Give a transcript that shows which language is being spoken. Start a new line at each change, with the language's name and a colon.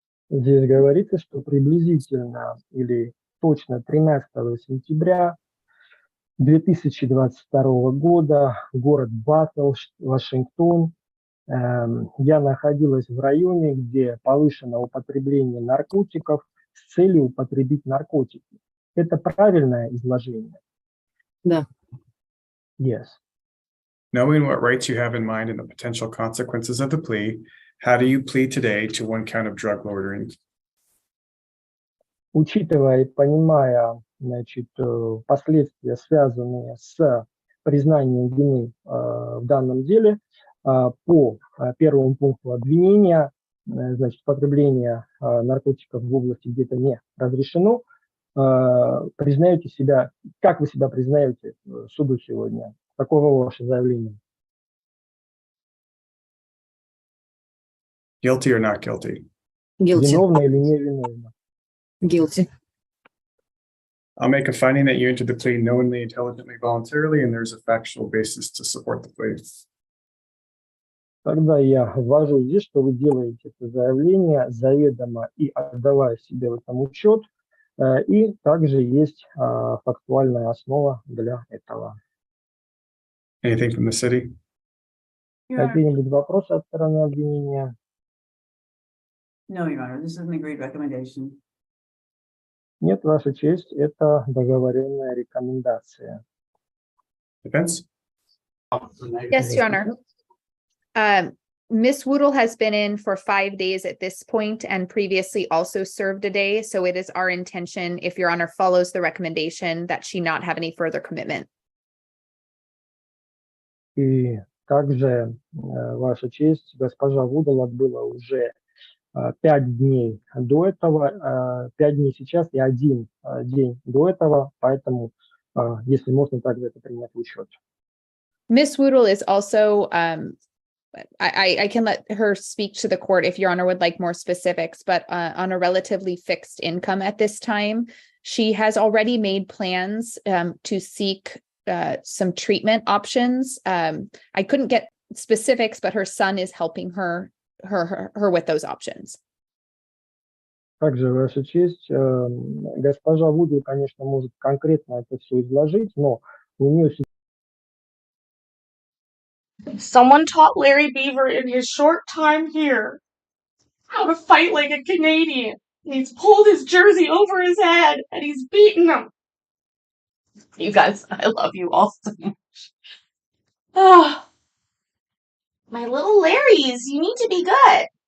Russian: Здесь говорится, что приблизительно или точно 13 сентября 2022 года, город Баттл, Вашингтон, я находилась в районе, где повышено употребление наркотиков с целью употребить наркотики. Это правильное изложение? Да.
English: Yes. Knowing what rights you have in mind and the potential consequences of the plea, how do you plead today to one count of drug loitering?
Russian: Учитывая и понимая, значит, последствия, связанные с признанием вины в данном деле, по первому пункту обвинения, значит, потребление наркотиков в области, где это не разрешено, признаете себя, как вы себя признаете суду сегодня? Каково ваше заявление?
English: Guilty or not guilty? Guilty.
Russian: Виновна или не виновна?
English: Guilty. I'll make a finding that you entered the plea knowingly, intelligently, voluntarily, and there's a factual basis to support the plea.
Russian: Тогда я ввожу здесь, что вы делаете это заявление заведомо и отдавая себе в этом учет, и также есть фактуальная основа для этого.
English: Anything from the city?
Russian: Какие-нибудь вопросы от стороны обвинения?
English: No, Your Honor, this is an agreed recommendation.
Russian: Нет, Ваша честь, это договоренная рекомендация.
English: Defense? Yes, Your Honor. Ms. Woodle has been in for 5 days at this point and previously also served a day. So it is our intention, if Your Honor follows the recommendation, that she not have any further commitment.
Russian: И также, Ваша честь, госпожа Вудл отбыла уже 5 дней до этого, 5 дней сейчас и 1 день до этого, поэтому, если можно также это принять в учет.
English: Ms. Woodle is also But I can let her speak to the court if Your Honor would like more specifics, but on a relatively fixed income at this time, she has already made plans to seek some treatment options. I couldn't get specifics, but her son is helping her with those options.
Russian: Также, Ваша честь, госпожа Вуди, конечно, может конкретно это все изложить, но у нее
English: Someone taught Larry Beaver in his short time here how to fight like a Canadian. He's pulled his jersey over his head and he's beaten him. You guys, I love you all so much. Ah, my little Larrys, you need to be good.